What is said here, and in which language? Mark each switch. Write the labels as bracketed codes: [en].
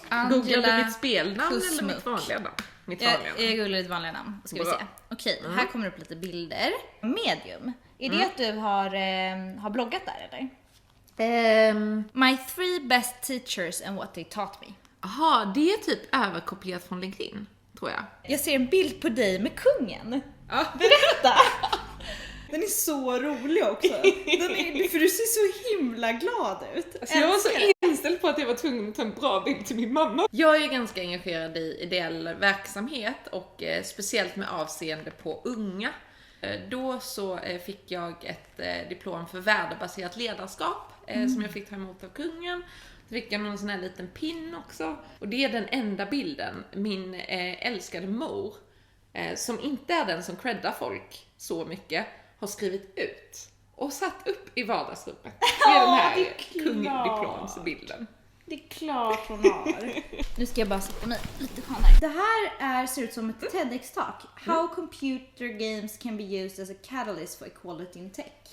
[sv] Googlade du mitt spelnamn eller mitt vanliga namn? Jag googlade ditt vanliga namn, ska vi se. Okej, här kommer upp lite bilder. Medium, är det att du har bloggat där eller? [en] My 3 best teachers and what they taught me. [sv] Jaha, det är typ överkopierat från LinkedIn, tror jag. Jag ser en bild på dig med kungen. Ja. Berätta! Den är så rolig också. För du ser så himla glad ut. Alltså jag var så inställd på att jag var tvungen att ta en bra bild till min mamma. Jag är ganska engagerad i ideell verksamhet och speciellt med avseende på unga. Då så fick jag ett diplom för värdebaserat ledarskap som jag fick ta emot av kungen. Så fick jag någon sån här liten pin också. Och det är den enda bilden min älskade mor, som inte är den som creddar folk så mycket, har skrivit ut och satt upp i vardagsrummet med den här kungdiplomsbilden. Det är klart hon har. Nu ska jag bara sätta mig lite skönare. Det här ser ut som ett TEDx-talk. [en] How computer games can be used as a catalyst for equality in tech.